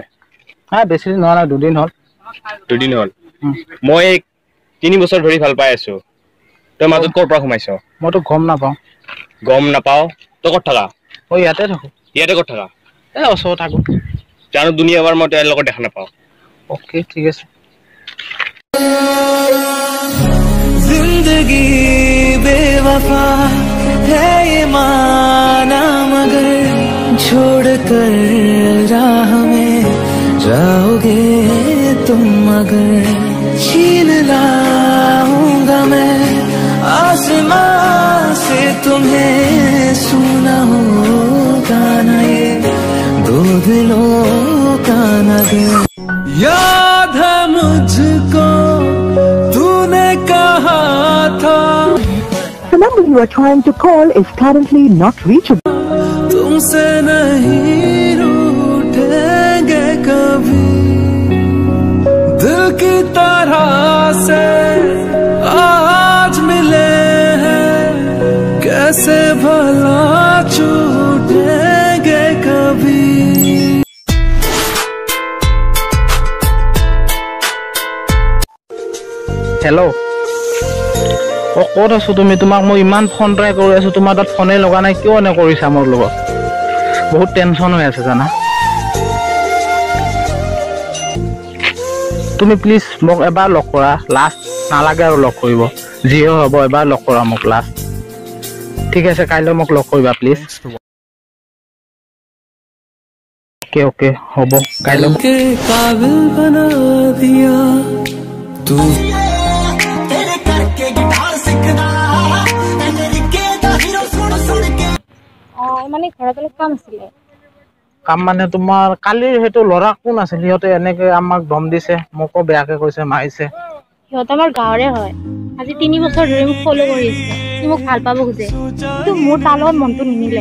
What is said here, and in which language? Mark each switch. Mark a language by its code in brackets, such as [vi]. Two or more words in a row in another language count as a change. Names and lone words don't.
[as] বেছি দিন হোৱা নাই দুদিন হ'ল মই 3 বছৰ ধৰি ভাল পাই আছো তই মাজত ক'ৰ পৰা সোমাইছ মইতো গম নাপাওঁ তই ক'ত থাকা ইয়াতে থাকো ইয়াতে ক'ত থাকা ওচৰত থাকো জানো দুনিয়াবাৰ মই তোৰ লগত দেখা নাপাওঁ [hi] ओके ठीक है जिंदगी बेवफा है ये माना मगर छोड़ कर राह में जाओगे तुम मगर छीन लाऊंगा मैं आसमां से तुम्हें सुना होगा ना ये दो दिलों का नगर याद है मुझको तूने कहा था [en] The number you are trying to call is currently not reachable. [hi] तुमसे नहीं रूठेंगे कभी दिल की तरह से आज मिले हैं कैसे भला छूटेंगे कभी [as] हेलो ক'ত আছো তুমি তোমাক মই ইমান [en] phone try [as] কৰি আছো তোমাৰ তাত ফোনে লগা নাই কিয় এনে কৰিছা মোৰ লগত বহুত টেনচন হৈ আছে জানা তুমি প্লিজ মোক এবাৰ লগ কৰা লাষ্ট নালাগে আৰু লগ কৰিব যিও হ'ব এবাৰ লগ কৰা মোক লাষ্ট ঠিক আছে কাইলৈ মোক লগ কৰিবা প্লিজ ओके হ'ব কাইলৈ [hi] के काबिल बना दिया तू [as] মানে ঘৰত অলপ কাম আছিলে কাম মানে তোমাৰ কালিৰ হেতু লৰা কোন আছিল সিহঁতে এনেকে আমাক দম দিছে মোকো বেয়াকে কৈছে মাৰিছে সিহঁত আমাৰ গাঁৱৰে হয় আজি 3 বছৰ ধৰি মোক ফলো কৰি আছে সি মোক ভাল পাব খুজে কিন্তু মোৰ তাৰ লগত মনটো নিমিলে